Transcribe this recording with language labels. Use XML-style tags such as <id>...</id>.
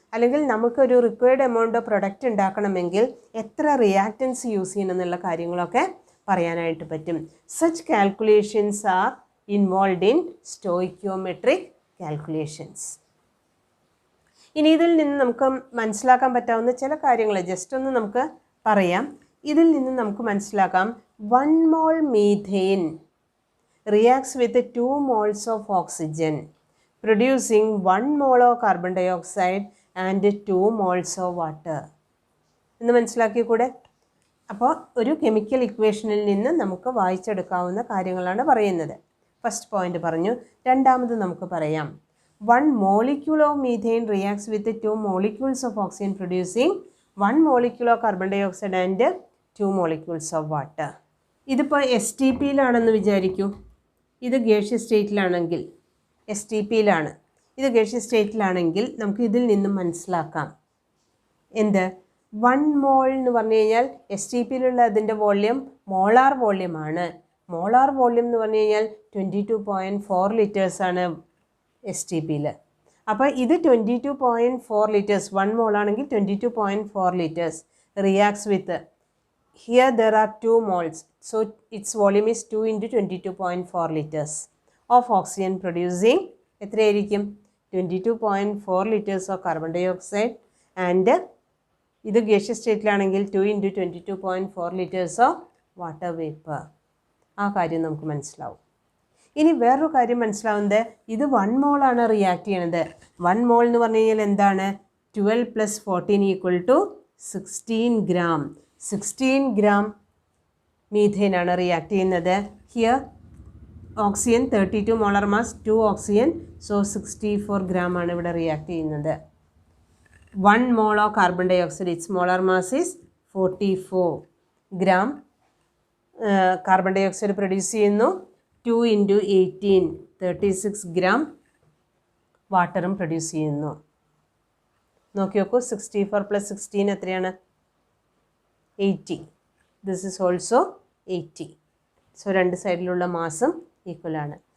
<ml>അല്ലെങ്കിൽ നമുക്കൊരു</ml> <en>required amount of product</en> <ml>ഉണ്ടാക്കണമെങ്കിൽ എത്ര റിയാക്റ്റൻസ് യൂസ് ചെയ്യണം എന്നുള്ള കാര്യങ്ങളൊക്കെ പറയാനായിട്ട് പറ്റും.</ml> <en>Such calculations are involve in stoichiometric calculations.</en> <ml>ഇനി ഇതിൽ നിന്ന് നമുക്ക് മനസ്സിലാക്കാൻ പറ്റാവുന്ന ചില കാര്യങ്ങൾ ജസ്റ്റ് ഒന്ന് നമുക്ക് പറയാം. ഇതിൽ നിന്ന് നമുക്ക് മനസ്സിലാക്കാം</ml> <en>1 mol methane reacts with 2 moles of oxygen producing 1 mole of carbon dioxide and 2 moles of water</en> <ml>എന്ന് മനസ്സിലാക്കിക്കൂടെ? അപ്പോൾ ഒരു കെമിക്കൽ ഇക്വേഷനിൽ നിന്ന് നമുക്ക് വായിച്ചെടുക്കാവുന്ന കാര്യങ്ങളാണ് പറയുന്നത്. ഫസ്റ്റ് പോയിന്റ് പറഞ്ഞു.</ml> <en>രണ്ടാമത് നമുക്ക് പറയാം 1 molecule of methane reacts with 2 molecules of oxygen producing 1 molecule of carbon dioxide and 2 molecules of water.</en> <ml>ഇതിപ്പോൾ STPയിലാണെന്ന് വിചാരിക്കൂ. ഇത് ഗേഷ്യസ് സ്റ്റേറ്റിലാണെങ്കിൽ STPയിലാണ്. ഇത് ഗേഷ്യസ് സ്റ്റേറ്റിലാണെങ്കിൽ നമുക്ക് ഇതിൽ നിന്നും മനസ്സിലാക്കാം എന്ത് 1 mol എന്ന് പറഞ്ഞു കഴിഞ്ഞാൽ STPയിലുള്ള അതിൻ്റെ വോള്യം മോളാർ വോള്യമാണ്. മോളാർ വോള്യം എന്ന് പറഞ്ഞു കഴിഞ്ഞാൽ 22.4 ലിറ്റേഴ്സാണ് STPയിൽ. അപ്പോൾ ഇത്</ml> <en>22.4 litres 1 mol ആണെങ്കിൽ 22.4 litres reacts with here there are 2 moles, so its volume is 2 into 22.4 liters of oxygen producing</en> <ml>എത്രയായിരിക്കും</ml> <en>22.4 liters of carbon dioxide and ഇത് gaseous സ്റ്റേറ്റിലാണെങ്കിൽ 2 into 22.4 liters of water vapor.</en> <ml>ആ കാര്യം നമുക്ക് മനസ്സിലാവും. ഇനി വേറൊരു കാര്യം മനസ്സിലാവുന്നത് ഇത് 1 mol ആണ് റിയാക്ട് ചെയ്യണത്. 1 mol എന്ന് പറഞ്ഞു കഴിഞ്ഞാൽ എന്താണ് 12 + 14 = 16 gram. 16 gram മീഥെയിൻ ആണ് റിയാക്ട് ചെയ്യുന്നത്. Here oxygen 32 molar mass 2 oxygen, so 64 gram ആണ് ഇവിടെ റിയാക്ട് ചെയ്യുന്നത്.</ml> <en>1 mol of carbon dioxide, its molar mass is 44 gram.</en> <ml>Carbon dye oxide produce ചെയ്യുന്നു. 2 into 18 36 gram വാട്ടറും പ്രൊഡ്യൂസ് ചെയ്യുന്നു. നോക്കി നോക്കൂ 64 + 16 എത്രയാണ് 80.</ml> <en>This is also 80.</en> <ml>സോ രണ്ട് സൈഡിലുള്ള മാസും ഈക്വലാണ്.</ml>